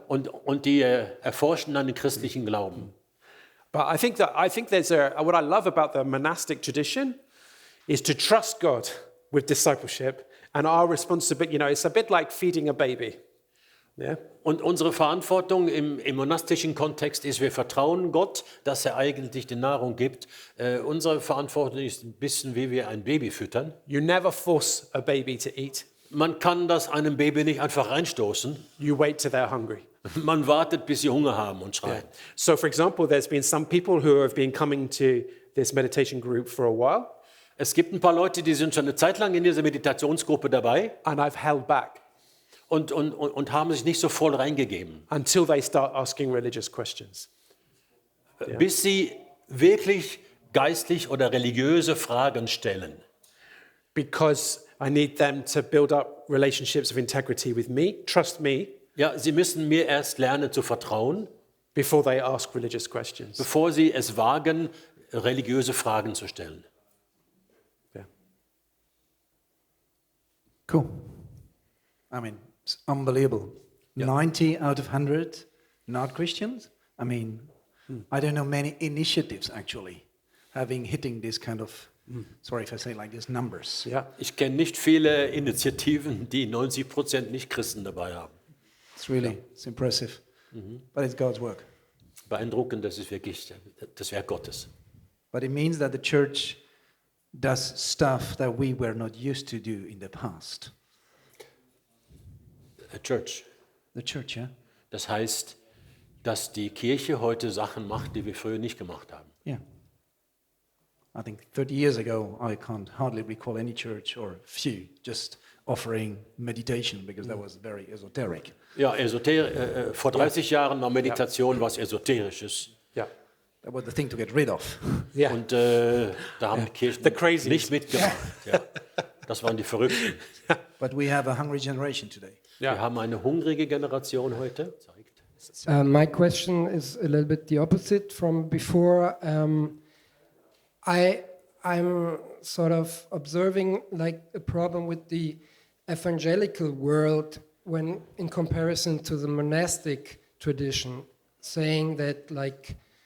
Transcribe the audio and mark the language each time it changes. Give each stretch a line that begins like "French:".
German: Und die erforschen dann den christlichen Glauben.
English: But I think there's what I love about the monastic tradition is to trust God with discipleship, and our responsibility. It's a bit like feeding a baby. Yeah?
German: Und unsere Verantwortung im monastischen Kontext ist, wir vertrauen Gott, dass er eigentlich die Nahrung gibt. Unsere Verantwortung ist ein bisschen, wie wir ein Baby füttern.
English: You never force a baby to eat.
German: Man kann das einem Baby nicht einfach reinstoßen.
English: You wait till they're hungry.
German: Man wartet, bis sie Hunger haben und schreien.
English: So, for example, there's been some people who have been coming to this meditation group for a while,
German: Es gibt ein paar Leute, die sind schon eine Zeit lang in dieser Meditationsgruppe dabei
English: and I've held back
German: und haben sich nicht so voll reingegeben,
English: until they start asking religious questions.
German: bis sie wirklich geistlich oder religiöse Fragen stellen.
English: Because I need them to build up relationships of integrity with me, trust me,
German: Ja, sie müssen mir erst lernen zu vertrauen,
English: before they ask religious questions.
German: bevor sie es wagen, religiöse Fragen zu stellen. Yeah.
English: Cool. I mean, it's unbelievable. 90 out of 100 not Christians. I mean, I don't know many initiatives actually hitting this kind of, sorry if I say like this, numbers. Yeah.
German: Ich kenne nicht viele Initiativen, die 90% Nicht-Christen dabei haben.
English: It's impressive. But it's God's work.
German: Beeindruckend, das ist wirklich das Werk Gottes.
English: But it means that the church does stuff that we were not used to do in the past. Church. The church, yeah?
German: Das heißt, dass die Kirche heute Sachen macht, die wir früher nicht gemacht haben. Yeah.
English: I think 30 years ago, I can't hardly recall any church or few just offering meditation because that was very esoteric.
German: Ja, vor 30 Jahren war Meditation was Esoterisches. Yeah.
English: That was the thing to get rid of. Yeah.
German: Und da haben die Kirchen
English: The crazies.
German: nicht mitgemacht. Ja. Das waren die Verrückten.
English: But we have a hungry generation today.
German: Wir haben eine hungrige Generation heute.
English: My question is a little bit the opposite from before. I'm sort of observing like a problem with the evangelical world when in comparison to the monastic tradition, saying that like